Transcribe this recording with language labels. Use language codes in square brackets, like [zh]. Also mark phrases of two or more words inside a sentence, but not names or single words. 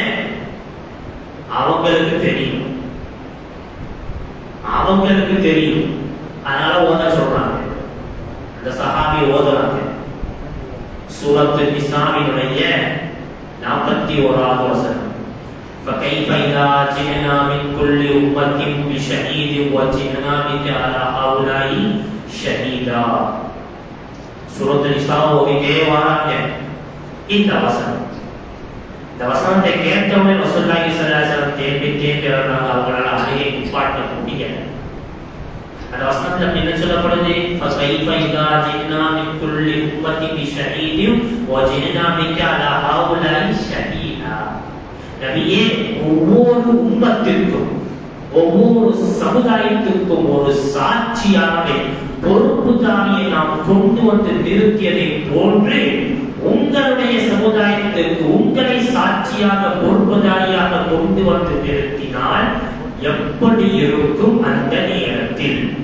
[ta] அவங்களுக்கு தெரியும், அவங்களுக்கு தெரியும், அதனால ஓத சொல்றாங்க. அந்த சஹாபி ஓதுறாங்க. சூரத்து நிசாவினுடைய 41வது வசனம். [ar] فكيف إذا جئنا من كل أمة بشهيد وجئنا بك على هؤلاء شهيدا. [ta] சூரத்து நிசா ஓதிட்டே வராங்க. இந்த வசனம், இந்த வசனத்தை கேட்டவுடனே [ar] رسول الله صلى الله عليه وسلم [ta] தேம்பி வர்றாங்க. அவங்களால அழுகை நிப்பாட்ட முடியல. அந்த வசனத்துல என்ன சொல்லப்படுது? [ar] فكيف إذا جئنا من كل أمة بشهيد وجئنا بك على هؤلاء شهيدا. [ta] நபியே, ஒவ்வொரு உம்மத்திற்கும், ஒவ்வொரு சமுதாயத்திற்கும் ஒரு சாட்சியாகவே பொறுப்புதாரியை நாம் கொண்டு வந்து நிறுத்தியதை போன்று உங்களுடைய சமுதாயத்திற்கு உங்களை சாட்சியாக பொறுப்புதாரியாக கொண்டு வந்து நிறுத்தினால் எப்படி இருக்கும் அந்த நேரத்தில்?